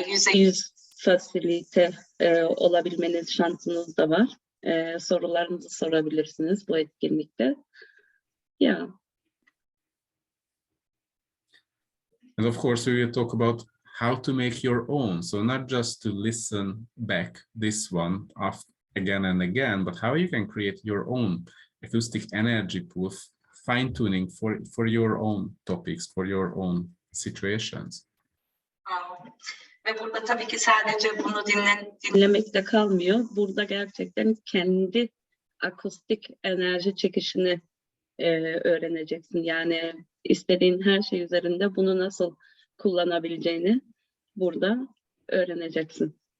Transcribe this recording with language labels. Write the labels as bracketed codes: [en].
[tr] %100 fasilite olabilmeniz şansınız da var. Sorularınızı sorabilirsiniz bu etkinlikte. [en] Yeah. And of course, we will talk about how to make your own. So not just to listen back this one again and again, but how you can create your own acoustic energy pool, fine tuning for your own topics, for your own situations. [tr] Ve burada tabii ki sadece bunu dinlemekte kalmıyor. Burada gerçekten kendi akustik enerji çekişini öğreneceksin. Yani istediğin her şey üzerinde bunu nasıl kullanabileceğini burada öğreneceksin.